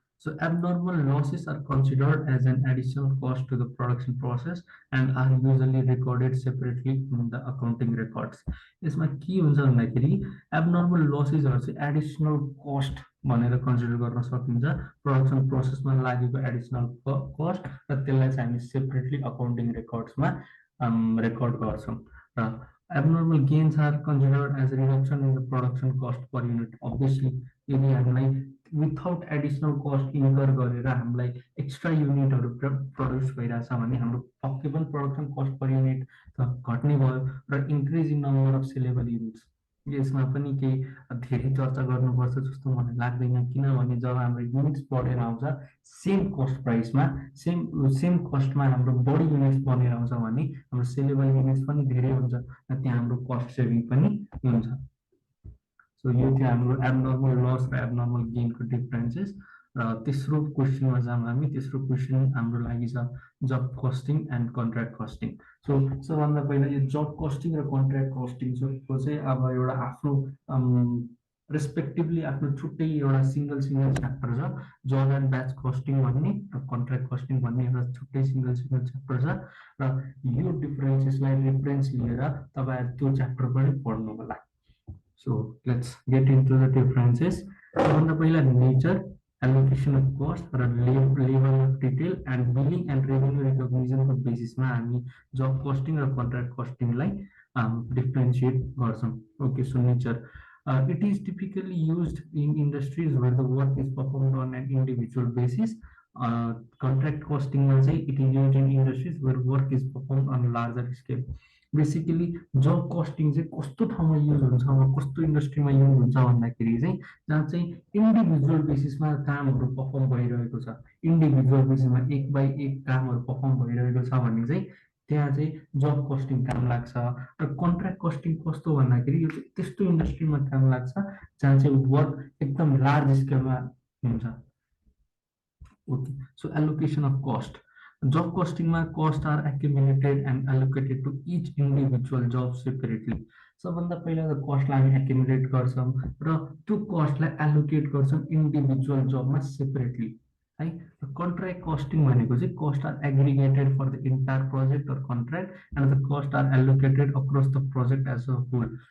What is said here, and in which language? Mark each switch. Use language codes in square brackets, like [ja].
[en] So abnormal losses are considered as an additional cost to the production process and are usually recorded separately in the accounting records. [ne] यसमा के हुन्छ भन्दाखेरि abnormal losses चाहिँ additional cost भनेर consider गर्न सकिन्छ, production प्रोसेसमा लागेको additional cost, र त्यसलाई चाहिँ हामी सेपरेटली अकाउन्टिङ रेकर्ड्समा रेकर्ड गर्छौँ। [en] र abnormal gains are considered as a reduction in the production cost per unit. [ne] Obviously, यदि हामीलाई विथाउट एडिसनल कस्ट इन्कर गरेर हामीलाई एक्स्ट्रा युनिटहरू प्रड्युस भइरहेछ भने हाम्रो पक्कै पनि प्रोडक्सन कस्ट पर युनिट त घट्ने भयो र [en] increase in number of saleable units [ne] यसमा पनि केही धेरै चर्चा गर्नुपर्छ जस्तो मलाई लाग्दैन, किनभने जब हाम्रो युनिट्स बढेर आउँछ सेम कस्ट प्राइसमा सेम कस्टमा हाम्रो बढी युनिट्स बनेर आउँछ भने हाम्रो सेलेबल युनिट्स पनि धेरै हुन्छ र त्यहाँ हाम्रो कस्ट सेभिङ पनि हुन्छ। सो यो थियो हाम्रो एबनर्मल लस र एबनर्मल गेनको डिफरेन्सेस। र तेस्रो क्वेसनमा जाऊँ हामी। तेस्रो क्वेसन हाम्रो लागि छ जब costing and contract costing. So सबभन्दा पहिला यो जब कस्टिङ र कन्ट्र्याक्ट कस्टिङको चाहिँ अब एउटा आफ्नो रेस्पेक्टिभली आफ्नो छुट्टै एउटा सिंगल च्याप्टर छ। जब एन्ड ब्याच कस्टिङ भन्ने र कन्ट्र्याक्ट कस्टिङ भन्ने एउटा छुट्टै सिंगल च्याप्टर छ र यो डिफरेन्सेसलाई रेफरेन्स लिएर तपाईहरु त्यो च्याप्टर पनि पढ्नु होला। [en] So let's get into the differences. [ne] सबभन्दा पहिला नेचर, [en] allocation of cost [ne] र [en] level of detail and billing and revenue recognition [ne] को बेसिसमा हामी job costing र contract costing लाई differentiate गर्छौं। [en] Okay, so nature, it is typically used in industries where the work is performed on an individual basis. Contract costing [ne] मा चाहिँ [en] it is used in industries where work is performed on a larger scale. [ne] Basically job costing चाहिँ कस्तो ठाउँमा use हुन्छ, कस्तो इन्डस्ट्रीमा use हुन्छ भन्दाखेरि चाहिँ जहाँ चाहिँ इन्डिभिजुअल बेसिसमा कामहरू पर्फर्म भइरहेको छ, इन्डिभिजुअल बेसिसमा एक बाई एक कामहरू पर्फर्म भइरहेको छ भने चाहिँ त्यहाँ चाहिँ जब कस्टिङ काम लाग्छ। र कन्ट्र्याक्ट कस्टिङ कस्तो भन्दाखेरि यो चाहिँ त्यस्तो इन्डस्ट्रीमा काम लाग्छ जहाँ चाहिँ वर्क एकदम लार्ज स्केलमा हुन्छ। [en] Okay, so allocation of cost. Job costing ma costs are accumulated and allocated to each individual job separately. [ne] सबभन्दा पहिला त कस्टलाई हामी एक्युमुलेट गर्छौं र त्यो कस्टलाई एलोकेट गर्छौं इन्डिभिजुअल जबमा सेपरेटली है। [en] contract costing [ne] भनेको चाहिँ [en] Cost are aggregated for the entire project or contract and the cost are allocated across the project as a whole.